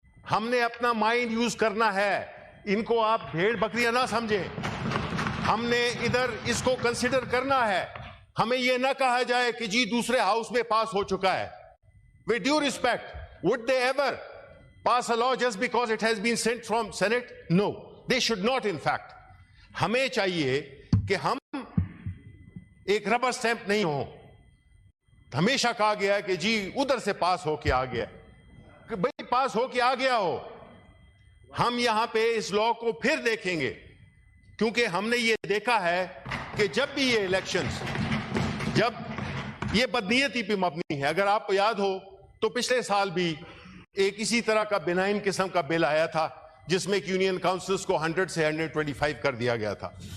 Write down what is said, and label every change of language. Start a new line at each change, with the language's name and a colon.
Urdu: ہم نے اپنا مائنڈ یوز کرنا ہے ان کو آپ بھیڑ بکریاں نہ سمجھیں ہم نے ادھر اس کو کنسیڈر کرنا ہے ہمیں یہ نہ کہا جائے کہ جی دوسرے ہاؤس میں پاس ہو چکا ہے
English: with due respect would they ever pass a law just because it has been sent from Senate? No, they should not in fact.
Urdu: ہمیں چاہیے کہ ہم ایک ربر سٹیمپ نہیں ہوں ہمیشہ کہا گیا ہے کہ جی ادھر سے پاس ہو کے آ گیا کہ بھئی پاس ہو کے آ گیا ہو ہم یہاں پہ اس لا کو پھر دیکھیں گے کیونکہ ہم نے یہ دیکھا ہے کہ جب بھی یہ الیکشنز جب یہ بدنیتی پہ مبنی ہے اگر آپ کو یاد ہو تو پچھلے سال بھی ایک اسی طرح کا بینائن قسم کا بل آیا تھا جس میں یونین کاؤنسلز کو 100 سے 125 کر دیا گیا تھا